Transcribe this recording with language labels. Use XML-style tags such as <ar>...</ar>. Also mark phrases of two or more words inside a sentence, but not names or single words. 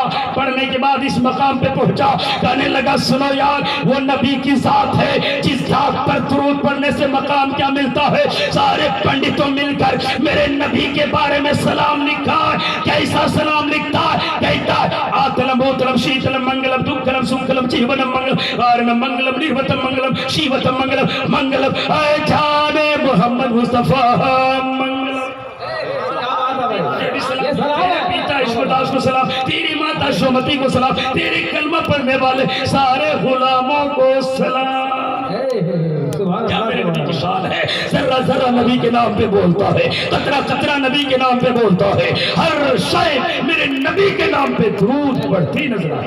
<ur>پڑھنے کے بعد اس مقام پہ پہنچا کہنے لگا سنو یار وہ نبی کی ذات ہے جس ذات پر درود پڑھنے سے مقام کیا ملتا ہے سارے پنڈتوں مل کر میرے نبی کے بارے میں سلام لکھا کیسا سلام لکھتا ہے کہتا ہے</ur> <sa>आतलम औतलम शीतलम मंगलम दुखलम सुखलम जीवनम मंगलम आरणम मंगलम निर्वतम मंगलम शिवतम मंगलम मंगलम</sa> <ur>آئے جانے محمد مصطفیٰ मंगलम। پتا ایشورداس کو سلام، تیری ماتا شومتی کو سلام، تیرے کلمہ پڑھنے والے سارے غلاموں کو سلام. کیا میرے نبی کی شان ہے، ذرہ ذرہ نبی کے نام پہ بولتا ہے، قطرہ قطرہ نبی کے نام پہ بولتا ہے، ہر شے میرے نبی کے نام پہ درود پڑھتی نظر آئے.</ur>